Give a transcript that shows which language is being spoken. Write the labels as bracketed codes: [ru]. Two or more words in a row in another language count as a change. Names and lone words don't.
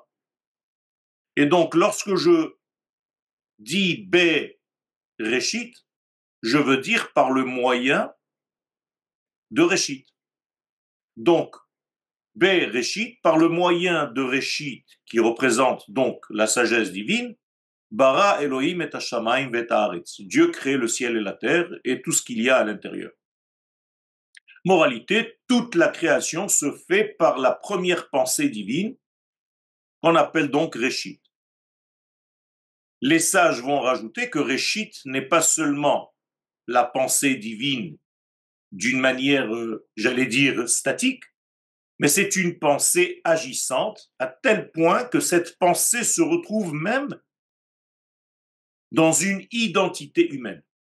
[fr] Et donc, lorsque je dis [he] ב ראשית, [fr] je veux dire par le moyen de Réchit. Donc, [he] ב ראשית, [fr] par le moyen de Réchit, qui représente donc la sagesse divine, [he] ברא אלהים את השמים ואת הארץ. [fr] Dieu crée le ciel et la terre et tout ce qu'il y a à l'intérieur. Moralité, toute la création se fait par la première pensée divine, qu'on appelle donc Réchit. Les sages vont rajouter que Réchit n'est pas seulement la pensée divine d'une manière, j'allais dire, statique, mais c'est une pensée agissante à tel point que cette pensée se retrouve même dans une identité humaine.